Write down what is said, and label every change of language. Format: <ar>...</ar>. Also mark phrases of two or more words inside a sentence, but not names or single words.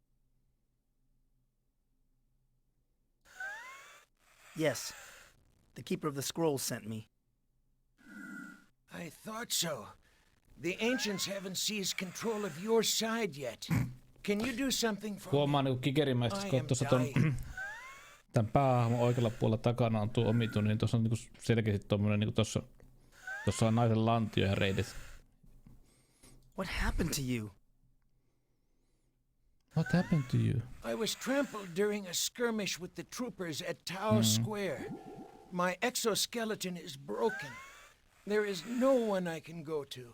<en>Yes. The Keeper of the Scrolls sent me. I thought so. The Ancients haven't seized control of your side yet. Can you do something for me?</en> <fi>Huomaa niinku kikerimäisesti, kun tuossa tämän päähahmon oikealla puolella takana on tuo omituinen, niin tuossa on niinku selkeästi tommonen niinku tuossa on naisen lantio ja reidet.</fi> <en>What happened to you? What happened to you? I was trampled during a skirmish with the troopers at Tao Square. My exoskeleton is broken. There is no one I can go to.</en>